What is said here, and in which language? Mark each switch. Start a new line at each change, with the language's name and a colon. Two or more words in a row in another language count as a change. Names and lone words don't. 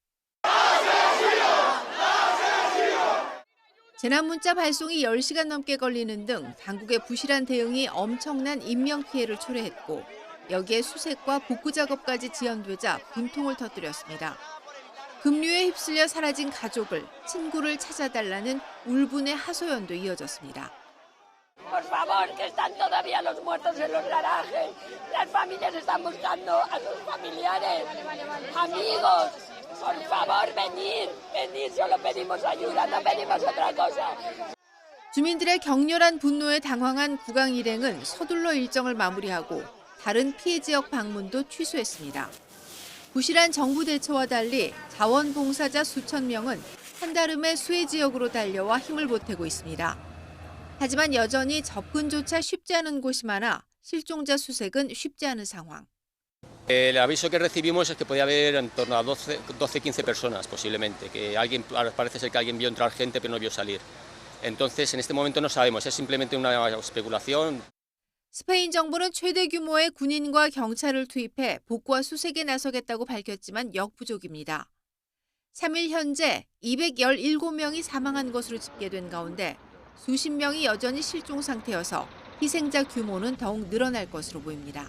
Korean: 재난 문자 발송이 10시간 넘게 걸리는 등 당국의 부실한 대응이 엄청난 인명피해를 초래했고 여기에 수색과 복구 작업까지 지연되자 분통을 터뜨렸습니다. 급류에 휩쓸려 사라진 가족을, 친구를 찾아달라는 울분의 하소연도 이어졌습니다.
Spanish: Por favor, que están todavía los muertos en los garajes. Las familias están buscando a sus familiares, amigos. Por favor, venid, solo pedimos ayuda, no pedimos otra cosa.
Korean: 주민들의 격렬한 분노에 당황한 국왕 일행은 서둘러 일정을 마무리하고 다른 피해 지역 방문도 취소했습니다. 부실한 정부 대처와 달리 자원봉사자 수천 명은 한달음에 수해 지역으로 달려와 힘을 보태고 있습니다. 하지만 여전히 접근조차 쉽지 않은 곳이 많아 실종자 수색은 쉽지 않은 상황.
Spanish: El aviso que recibimos es que podía haber en torno a 12-15 personas posiblemente, que alguien parece ser que alguien vio entrar gente pero no vio salir. Entonces en este momento no sabemos, es simplemente una especulación.
Korean: 스페인 정부는 최대 규모의 군인과 경찰을 투입해 복구와 수색에 나서겠다고 밝혔지만 역부족입니다. 3일 현재 217명이 사망한 것으로 집계된 가운데 수십 명이 여전히 실종 상태여서 희생자 규모는 더욱 늘어날 것으로 보입니다.